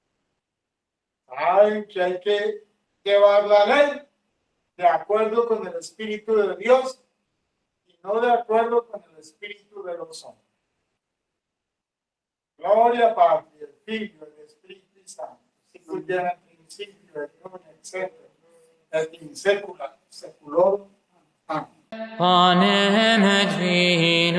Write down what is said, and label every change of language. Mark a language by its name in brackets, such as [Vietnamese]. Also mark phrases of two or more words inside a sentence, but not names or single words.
[Spanish] Saben que hay que llevar la ley de acuerdo con el Espíritu de Dios y no de acuerdo con el Espíritu de los hombres. Gloria al Padre, [Italian] al Figlio [Spanish] y al Espíritu Santo, [Latin] sicut erat in principio et nunc et semper et in saecula saeculorum. [Spanish] Amén. [Latin] Panem et